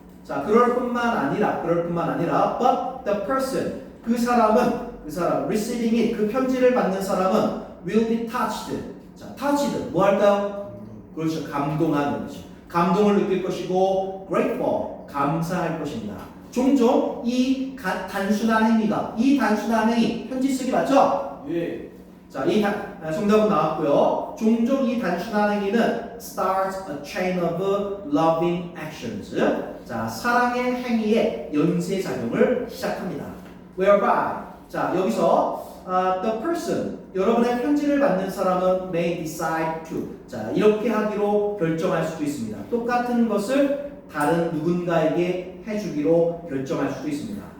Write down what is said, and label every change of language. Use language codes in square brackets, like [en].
[ko] 자, 그럴 뿐만 아니라 [en] but the person [ko] 그 사람 [en] receiving it [ko] 그 편지를 받는 사람은 [en] will be touched. [ko] 자, touched 뭐 할까요? 그렇죠. 감동하는 거죠. 감동을 느낄 것이고 grateful 감사할 것입니다. 종종 이 단순한 행위가 이 단순한 행위 편지 쓰기 맞죠? 예. 자, 정답은 나왔고요. 종종 이 단순한 행위는 [en] starts a chain of loving actions. [ko] 자, 사랑의 행위의 연쇄 작용을 시작합니다. [en] Whereby [ko] 자, 여기서 [en] the person [ko] 여러분의 편지를 받는 사람은 [en] may decide to [ko] 자, 이렇게 하기로 결정할 수도 있습니다. 똑같은 것을 다른 누군가에게 해주기로 결정할 수도 있습니다.